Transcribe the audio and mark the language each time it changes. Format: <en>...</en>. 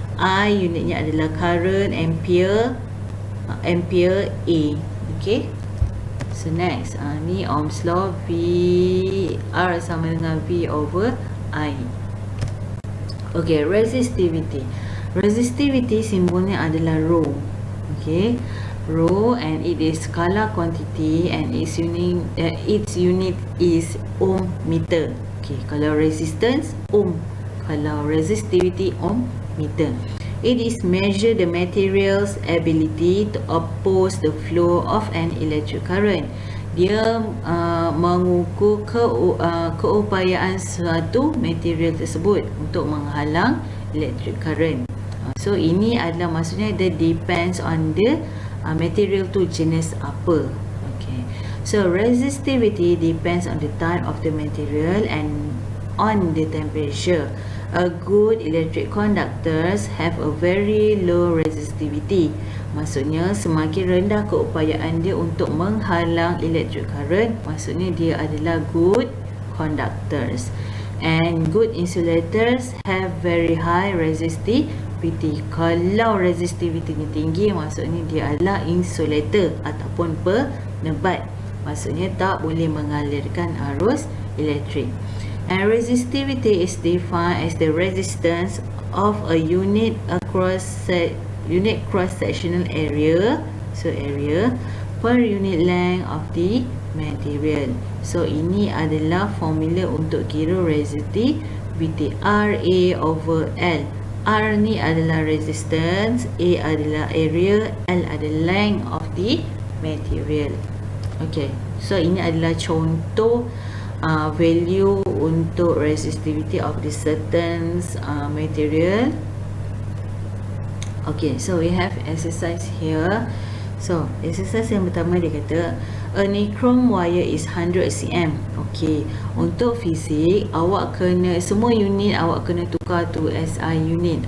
<ms>I unitnya adalah current ampere, ampere A. Okay.</ms> <en>So next,</en> <ms>ni Ohm's law. V R sama dengan V over I.</ms> <en>Okay, resistivity.</en> <ms>Resistivity simbolnya adalah rho.</ms> <en>Okay, rho, and it is scalar quantity and its unit is ohm meter.</en> <ms>Okay, kalau resistance ohm, kalau resistivity ohm meter.</ms> <en>It is measure the material's ability to oppose the flow of an electric current.</en> <ms>Dia mengukur keupayaan suatu material tersebut untuk menghalang electric current. So ini adalah maksudnya dia</ms> <en>depends on the material</en> <ms>tu jenis apa. Okay.</ms> <en>So resistivity depends on the type of the material and on the temperature. A good electric conductors have a very low resistivity.</en> <ms>Maksudnya semakin rendah keupayaan dia untuk menghalang electric current, maksudnya dia adalah good conductors.</ms> <en>And good insulators have very high resistivity.</en> <ms>Kalau resistivity ni tinggi, maksudnya dia adalah insulator ataupun penebat. Maksudnya tak boleh mengalirkan arus elektrik.</ms> <en>And resistivity is defined as the resistance of a unit cross-sectional area, so area per unit length of the material.</en> <ms>So ini adalah formula untuk kira resistivity, RA over L. R ni adalah resistance, A adalah area, L adalah</ms> <en>length of the material.</en> <ms>Okay, so ini adalah contoh value untuk</ms> <en>resistivity of the certain material. Okay, so we have exercise here.</en> <ms>So exercise yang pertama dia kata</ms> <en>a nichrome wire is 100 cm.</en> <ms>Okay, untuk fizik awak kena, semua unit awak kena tukar tu SI unit.</ms>